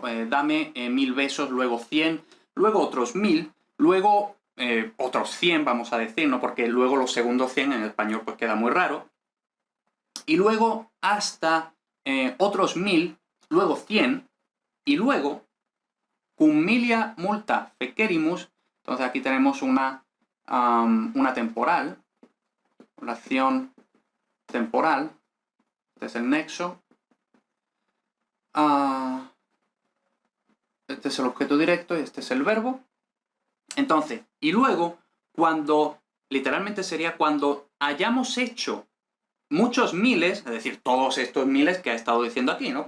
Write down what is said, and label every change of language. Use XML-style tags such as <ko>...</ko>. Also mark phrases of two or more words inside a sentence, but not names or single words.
<es>Dame 1000 besos, luego 100, luego otros 1000, luego otros 100, vamos a decir, ¿no? Porque luego los segundos 100 en español pues queda muy raro. Y luego hasta otros 1000, luego 100, y luego</es> <la>cum milia multa fecerimus.</la> <es>Entonces aquí tenemos una temporal, oración temporal. Este es el nexo. Este es el objeto directo y este es el verbo. Entonces, y luego, cuando, literalmente sería cuando hayamos hecho muchos miles, es decir, todos estos miles que ha estado diciendo aquí, ¿no?</es>